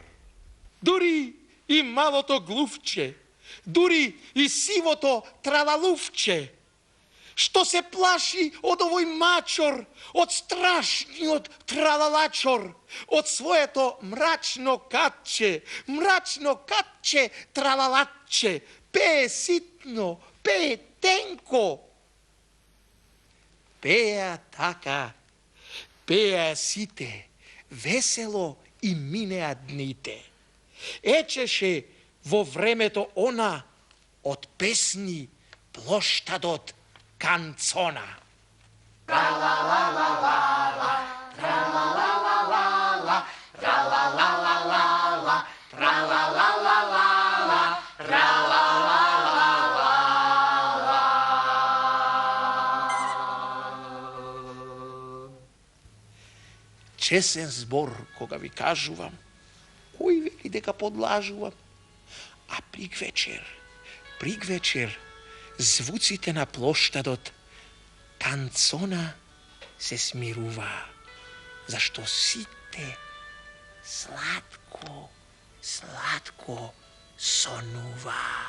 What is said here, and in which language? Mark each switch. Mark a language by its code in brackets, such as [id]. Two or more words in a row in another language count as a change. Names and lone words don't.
[mk] дури и малото глувче, дури и сивото тралалувче, што се плаши од овој мачор, од страшниот тралалачор, од своето мрачно катче тралалаче, пее ситно, пее тенко. Пеа така, пеа сите, весело и минеа дните. Ечеше во времето она од песни плоштадот канцона. тралалалалала, тралалалалала, тралалалалала, тралалалалала, тралалалалала. Чесен збор кога ви кажувам, кој вели дека подлажувам, а пригвечер, звуците на плоштадот канцона се смирува, зашто сите сладко сонува.